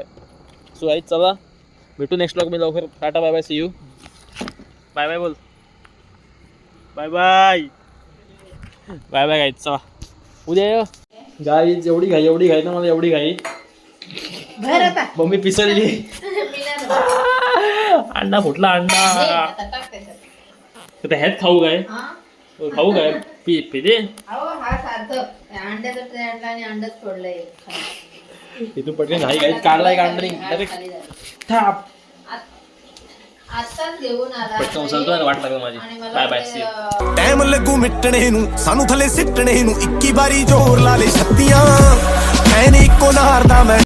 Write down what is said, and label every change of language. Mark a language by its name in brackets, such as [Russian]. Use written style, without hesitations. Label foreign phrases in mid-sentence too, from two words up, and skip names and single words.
[Marathi] सो आई चला भेटू [English] next blog [Marathi] मी लवकर. [English] ta-ta bye bye see you bye bye [Marathi] बोल [English] bye bye bye bye guys [Marathi] चला उद्या गाईज एवढी घाई ना मला एवढी घाई मम्मी पिसलली अंडा फुटला अंडा ह्यात खाऊ काय पी दे अहो हा सार्थक अंड्याचा ट्रे आणला आणि अंडच फोडलंय इथून पटकन घाई घाईत काढलाय काढली थाप आताच घेऊन आला पटकन उचलतो आणि वाट लागली माझी आणि मला [English] bye bye [Marathi] ते, सी [Punjabi] ਟਾਈਮ ਲੱਗੂ ਮਿਟਣੇ ਨੂੰ ਸਾਨੂੰ ਥੱਲੇ ਸਿੱਟਣੇ ਨੂੰ 21 ਵਾਰੀ ਜ਼ੋਰ ਲਾ ਲੈ ਛੱਤੀਆਂ ਐਨ ਇੱਕੋ ਨਾਰ ਦਾ ਮੈਂ